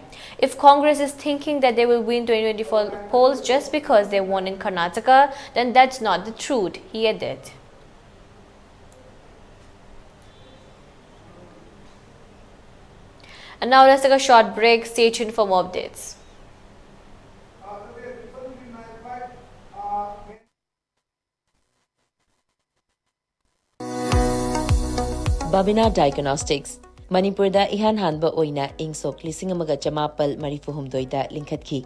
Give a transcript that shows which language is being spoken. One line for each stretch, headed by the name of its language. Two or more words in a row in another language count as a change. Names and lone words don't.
English: If Congress is thinking that they will win 2024 polls just because they won in Karnataka, then that's not the truth, he added. And now let's take a short break. Stay tuned for more updates.
Manipuri: Babina Diagnostics Manipur da Enhancement oina ingsok lising amaga chamapal marifuhumdoi da linkhatki.